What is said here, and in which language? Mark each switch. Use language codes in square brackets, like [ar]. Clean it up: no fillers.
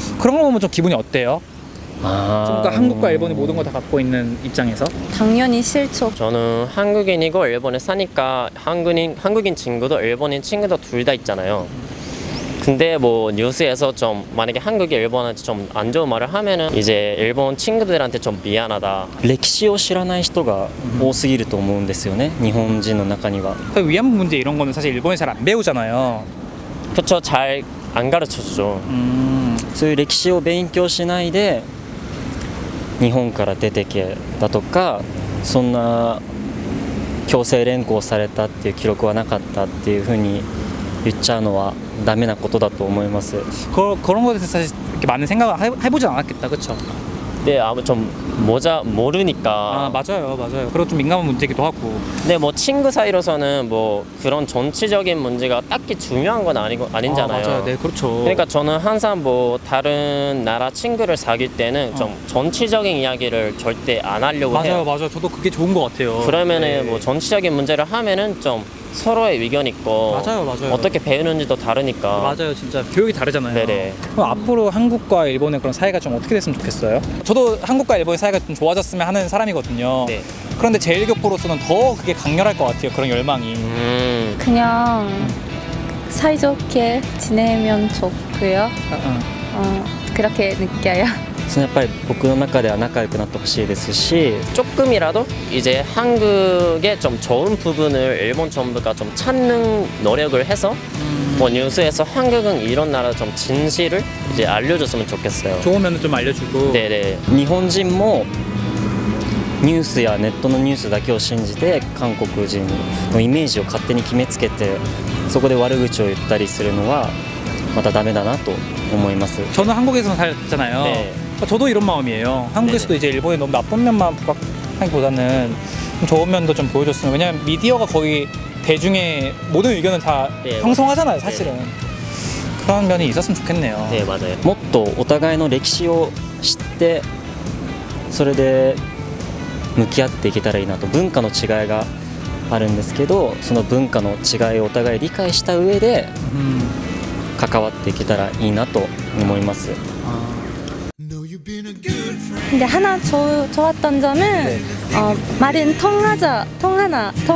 [ko] 그런 거 보면 좀 기분이 어때요? 그러니까 한국과 일본이 모든 걸 다 갖고 있는 입장에서 당연히 싫죠. 저는 한국인이고 일본에 사니까 한국인 친구도 일본인 친구도 둘 다 있잖아요. 근데 뭐 뉴스에서 좀 만약에 한국이 일본한테 좀 안 좋은 말을 하면은 이제 일본 친구들한테 좀 미안하다. [ja] 歴史を知らない人が多すぎると思うんですよね。日本人の中には. [ko] 그 위안부 문제 이런 거는 사실 일본에 잘 안 배우잖아요. 그쵸 잘 안 가르쳐 주죠. [ja] そういう歴史を勉強しないで日本から出てけだとか、そんな強制連行されたっていう記録はなかったっていうふうに言っちゃうのはダメなことだと思います. [ko] 그런 거에 대해서 사실 이렇게 많은 생각을 해보진 않았겠다, 그렇죠? 네, 아무 좀 모르니까. 아 맞아요. 그리고 좀 민감한 문제기도 하고. 근데 뭐 친구 사이로서는 뭐 그런 정치적인 문제가 딱히 중요한 건 아니잖아요. 맞아요. 네, 그렇죠. 그러니까 저는 항상 뭐 다른 나라 친구를 사귈 때는 좀 정치적인 이야기를 절대 안 하려고 해요. 맞아요. 저도 그게 좋은 것 같아요. 그러면은 네. 뭐 정치적인 문제를 하면은 좀 서로의 의견 있고 맞아요. 어떻게 배우는지도 다르니까. 맞아요, 진짜 교육이 다르잖아요. 네네. 그럼 앞으로 한국과 일본의 그런 사이가 좀 어떻게 됐으면 좋겠어요? 저도 한국과 일본의 사이가 좀 좋아졌으면 하는 사람이거든요. 네. 그런데 제일교포로서는 더 그게 강렬할 것 같아요. 그런 열망이. 그냥 사이좋게 지내면 좋고요. 그렇게 느껴요. [ja] やっぱり僕の中では仲良くなってほしいですし [ko] 조금이라도 이제 한국의 좀 좋은 부분을 일본 정부가 좀 찾는 노력을 해서 뭐 뉴스에서 한국은 이런 나라 좀 진실을 이제 알려줬으면 좋겠어요. 좋은 면은 좀 알려주고. 네네. [ja] 日本人もニュースやネットのニュースだけを信じて韓国人のイメージを勝手に決めつけてそこで悪口を言ったりするのはまたダメだなと思います. [ko] 저는 한국에서 살았잖아요. 네. 저도 이런 마음이에요. 한국에서도 이제 일본의 너무 나쁜 면만 부각하기보다는 좀 좋은 면도 좀 보여줬으면. 왜냐면 미디어가 거의 대중의 모든 의견을 다 네, 형성하잖아요, 사실은. 그런 면이 있었으면 좋겠네요. 네 맞아요. [ja] もっとお互いの歴史を知ってそれで向き合っていけたらいいなと. 文化の違いがあるんですけどその文化の違いをお互い理解した上で関わっていけたらいいなと思います. [ko] 근데 하나 좋았던 점은 말은 통하잖아요.